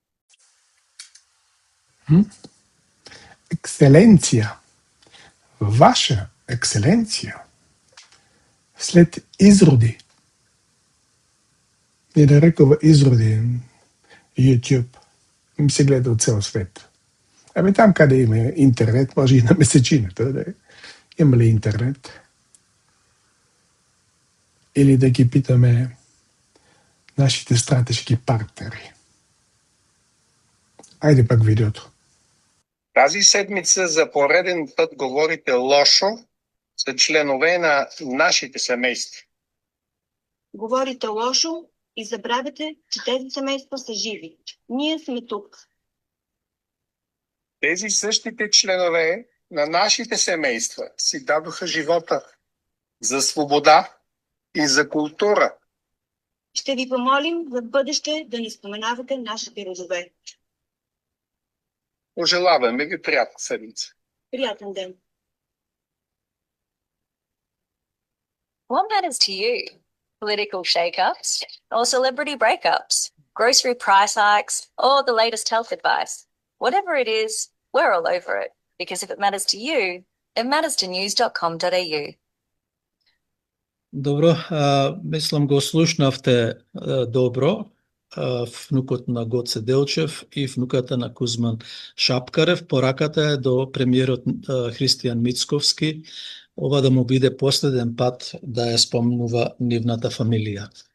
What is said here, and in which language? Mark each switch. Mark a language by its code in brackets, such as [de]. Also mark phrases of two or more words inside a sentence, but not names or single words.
[mk] Екселенција, Ваша екселенција, след изроди, не да рекува изроди, YouTube, им се гледа од цел свет. Абе там каде има интернет, може и на месечината, да има ли интернет? Или да ги питаме нашите стратешки партнери. Ајде пак видеото. [bg] Тази седмица за пореден път говорите лошо за членове на нашите семейства. Говорите лошо и забравяте, че тези семейства са живи. Ние сме тук. Тези същите членове на нашите семейства си дадоха живота за свобода и за култура. Ще ви помолим за бъдеще да не споменавате нашите родове. Пожелаваме ви приятна седмица. Приятен ден. [en] What matters to you? Political shake-ups or celebrity breakups? Grocery price hikes or the latest health advice? Whatever it is, we're all over it. Because if it matters to you, it matters to news.com.au. [mk] Добро, мислам го слушнавте добро. Внукот на Гоце Делчев и внуката на Кузман Шапкарев. Пораката е до премиерот Христијан Мицковски, ова да му биде последен пат да ја спомнува нивната фамилија.